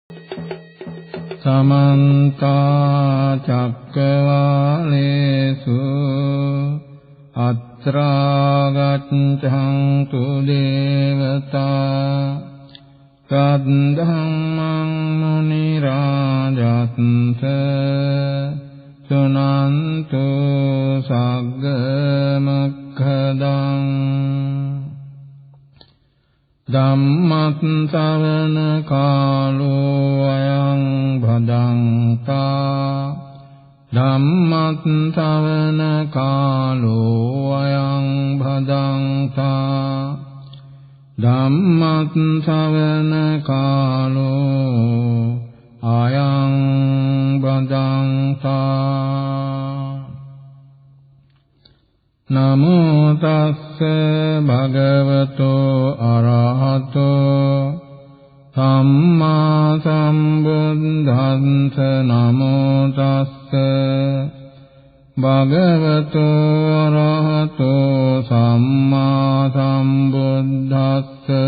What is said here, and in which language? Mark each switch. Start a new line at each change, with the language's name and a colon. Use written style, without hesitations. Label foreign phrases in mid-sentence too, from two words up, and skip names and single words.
Pali: समन्त चक्रवालेषु अत्रा गच्छन्तु देवता तद्धम्मं मुनिराजन्त शृण्वन्तु सग्गमोक्खदम् ධම්මස්සවන කාලෝ අයං භදංතා ධම්මස්සවන කාලෝ අයං භදංතා ධම්මස්සවන කාලෝ අයං භදංතා නමෝ තස්ස භගවතෝ අරහතෝ සම්මා සම්බුද්දස්ස නමෝ තස්ස භගවතෝ අරහතෝ සම්මා සම්බුද්දස්ස